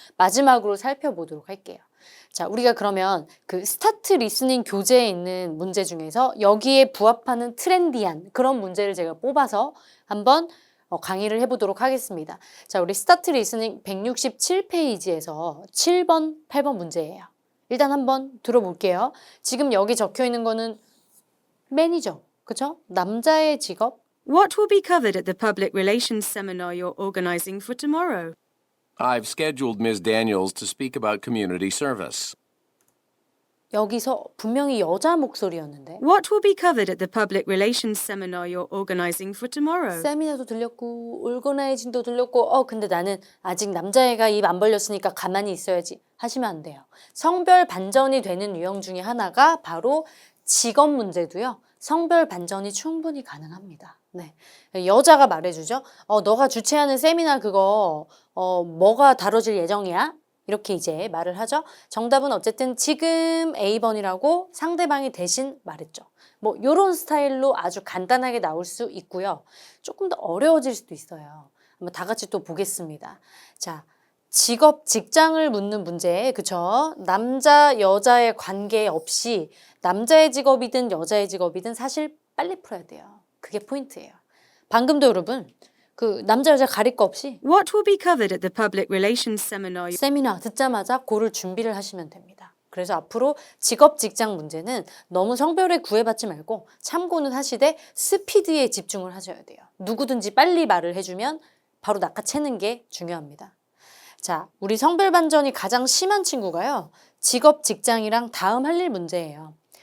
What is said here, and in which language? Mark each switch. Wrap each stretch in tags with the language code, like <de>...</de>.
<ko>마지막으로 살펴보도록 할게요. 자, 우리가 그러면 그 스타트 리스닝 교재에 있는 문제 중에서 여기에 부합하는 트렌디한 그런 문제를 제가 뽑아서 한번 강의를 해보도록 하겠습니다. 자, 우리 스타트 리스닝 167페이지에서 7번, 8번 문제예요. 일단 한번 들어볼게요. 지금 여기 적혀 있는 거는 매니저, 그쵸? 남자의 직업.</ko> <en>What will be covered at the public relations seminar you're organizing for tomorrow? I've scheduled Ms. Daniels to speak about community service.</en> <ko>여기서 분명히 여자 목소리였는데</ko> <en>What will be covered at the public relations seminar you're organizing for tomorrow?</en> <ko>세미나도 들렸고 올거나이징도 들렸고 근데 나는 아직 남자애가 입 안 벌렸으니까 가만히 있어야지 하시면 안 돼요. 성별 반전이 되는 유형 중에 하나가 바로 직업 문제도요. 성별 반전이 충분히 가능합니다. 네, 여자가 말해주죠. 너가 주최하는 세미나 그거 뭐가 다뤄질 예정이야? 이렇게 이제 말을 하죠. 정답은 어쨌든 지금 A번이라고 상대방이 대신 말했죠. 뭐 요런 스타일로 아주 간단하게 나올 수 있고요. 조금 더 어려워질 수도 있어요. 한번 다 같이 또 보겠습니다. 자, 직업, 직장을 묻는 문제, 그쵸? 남자, 여자의 관계 없이 남자의 직업이든 여자의 직업이든 사실 빨리 풀어야 돼요. 그게 포인트예요. 방금도 여러분 그 남자 여자 가릴 거 없이</ko> <en>What will be covered at the public relations seminar?</en> <ko>세미나 듣자마자 고를 준비를 하시면 됩니다. 그래서 앞으로 직업 직장 문제는 너무 성별에 구애받지 말고 참고는 하시되 스피드에 집중을 하셔야 돼요. 누구든지 빨리 말을 해주면 바로 낚아채는 게 중요합니다. 자, 우리 성별 반전이 가장 심한 친구가요. 직업 직장이랑 다음 할 일 문제예요.</ko>